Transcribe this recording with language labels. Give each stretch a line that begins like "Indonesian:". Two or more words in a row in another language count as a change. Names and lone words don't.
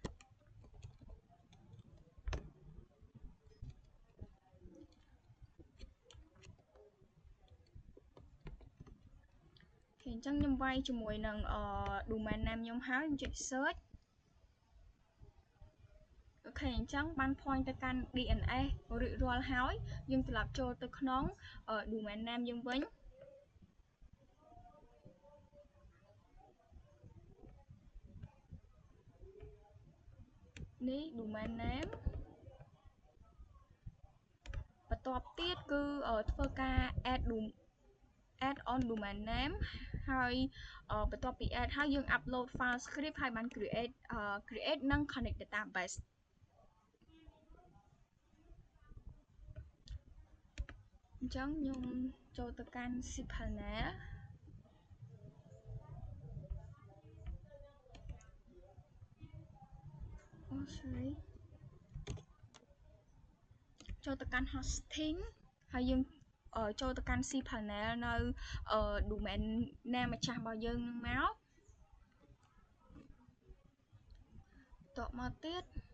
Khmer: អញ្ចឹងខ្ញុំវាយជាមួយនឹង
English: domain name
Khmer: ខ្ញុំហើយខ្ញុំចុច search អូខេអញ្ចឹងបាន point ទៅកាន់ DNS រួចរាល់ហើយយើងត្រឡប់ចូលទៅក្នុង
English: domain name
Khmer: យើងវិញ នេះ
English: domain name
Khmer: បន្ទាប់ទៀតគឺធ្វើការ
English: add on domain name
Khmer: ហើយបន្ទាប់ពី add ហើយយើង
English: upload file script
Khmer: ហើយបាន create និង
English: connect database
Khmer: អញ្ចឹងខ្ញុំចូលទៅកាន់ cPanel sorry ចូលទៅកាន់ hosting ហើយយើងចូលទៅកាន់ cPanel នៅ
English: domain name
Khmer: ម្ចាស់របស់យើងនឹងមកតបមកទៀត